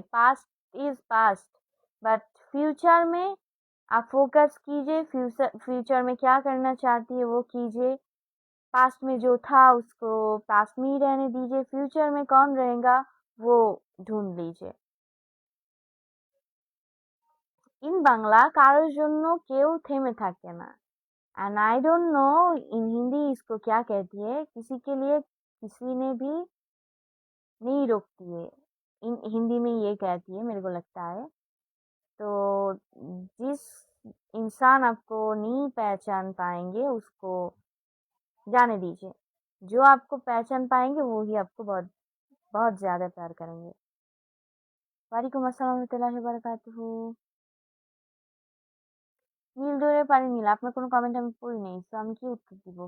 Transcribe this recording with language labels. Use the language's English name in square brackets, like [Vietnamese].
[Hindi] Past is past, but future में आप focus कीजिए। फ्यूचर में क्या करना चाहती है वो कीजिए। पास्ट में जो था उसको पास्ट में ही रहने दीजिए। फ्यूचर में कौन रहेगा वो ढूंढ लीजिए। [Bangla] इन বাংলা কারোর জন্য কেউ থেমে থাকে না। [English] and I don't know [Hindi] इन हिंदी इसको क्या कहती है, किसी के लिए किसी ने भी नहीं रोकती है। इन हिंदी में ये कहती है मेरे को लगता है। तो जिस इंसान आपको नहीं पहचान पाएंगे उसको जाने दीजिए। जो आपको पहचान पाएंगे वो ही आपको बहुत बहुत ज्यादा प्यार करेंगे। [Arabic] वालेकुम अस्सलाम वरहमतुल्लाहि वबरकातुहू। [Bangla] নীল দইয়ের পানি নীল, আপনার কোনো কমেন্ট আমি পড়ি নাই, তো আমি কি উত্তর দিব?